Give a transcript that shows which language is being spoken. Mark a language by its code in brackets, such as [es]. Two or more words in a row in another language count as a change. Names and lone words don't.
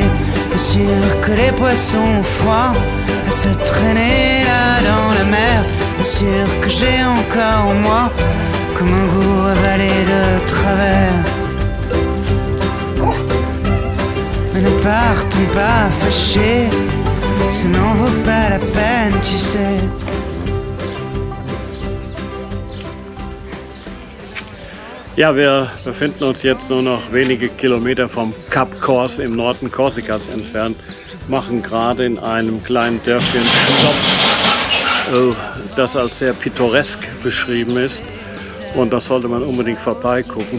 [fr] Bien sûr que les poissons froids à se traîner là dans la mer. Bien sûr que j'ai encore en moi comme un goût avalé de travers. Mais ne partons pas fâchés, ça n'en vaut pas la peine, tu sais. [de] Ja, wir befinden uns jetzt nur noch wenige Kilometer vom Kap Kors im Norden Korsikas entfernt, machen gerade in einem kleinen Dörfchen Stopp, das als sehr pittoresk beschrieben ist, und das sollte man unbedingt vorbeigucken.